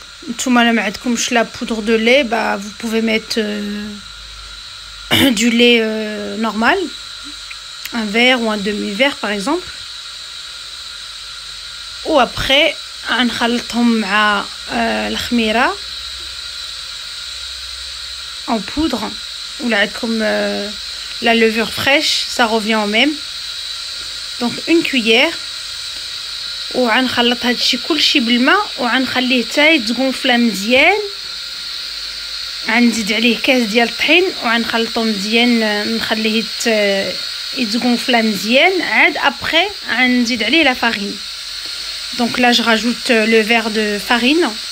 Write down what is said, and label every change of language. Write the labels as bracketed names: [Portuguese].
[Arabic] نتوما لا ما عندكمش لا [French] poudre de lait, bah vous pouvez mettre du lait normal, un verre ou un demi-verre par exemple. [Arabic] وابخي غنخلطهم مع الخميره [French] en poudre, [Arabic] ولا عندكم [French] la levure fraîche, ça revient au même. donc une cuillère. [Arabic] وغنخلط هادشي كلشي بالماء وغنخليه حتى يتغونفلا مزيان. غنزيد عليه كاس ديال الطحين وغنخلطو مزيان، نخليه يتغونفلا مزيان. عاد ابري غنزيد عليه لا farine. [French] donc là je rajoute le verre de farine.